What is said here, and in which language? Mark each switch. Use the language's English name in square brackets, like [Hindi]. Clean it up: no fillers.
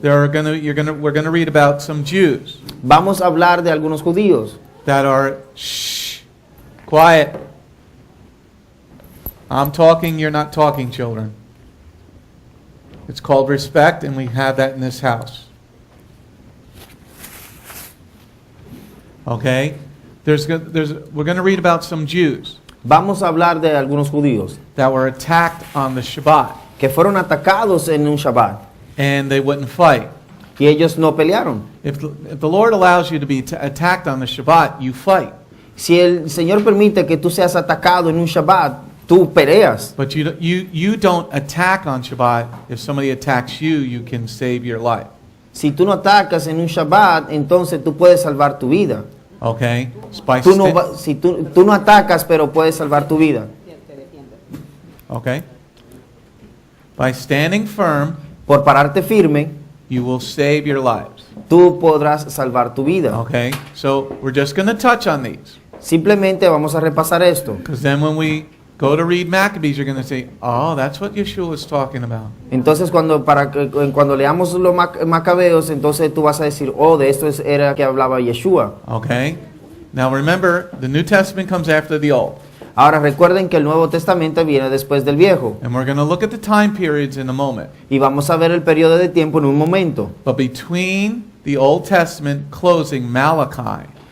[English] We're going to read about some Jews [Spanish] Vamos a hablar de algunos judíos [English] that are quiet. I'm talking, you're not talking, children. It's called respect, and we have that in this house. Okay? We're going to read about some Jews [Spanish] Vamos a hablar de algunos judíos [English] that were attacked on the Shabbat, [Spanish] que fueron atacados en un Shabbat [English] and they wouldn't fight. [Spanish] y ellos no pelearon. [English] If the Lord allows you to be attacked on the Shabbat, you fight. [Spanish] Si el Señor permite que tú seas atacado en un Shabbat, tú peleas. [English] But you don't attack on Shabbat. If somebody attacks you, you can save your life. [Spanish] Si tú no atacas en un Shabbat, entonces tú puedes salvar tu vida. [English] Okay? By [Spanish] Tú no atacas, pero puedes salvar tu vida. Te defiende. [English] okay? By standing firm, [Spanish] Por pararte firme, [English] you will save your lives. [Spanish] tú podrás salvar tu vida. [English] Okay? So we're just going to touch on these. [Spanish] Simplemente vamos a repasar esto. [English] Because then when we go to read Maccabees, you're going to say, oh, that's what Yeshua was talking about. [Spanish] Entonces cuando leamos los Macabeos, entonces tú vas a decir, oh, de esto era que hablaba Yeshua. [English] Okay? Now remember, the New Testament comes after the Old. [Spanish] Ahora recuerden que el Nuevo Testamento viene después del Viejo. [English] And we're going to look at the time periods in a moment. [Spanish] Y vamos a ver el periodo de tiempo en un momento. [English] But between the Old Testament closing Malachi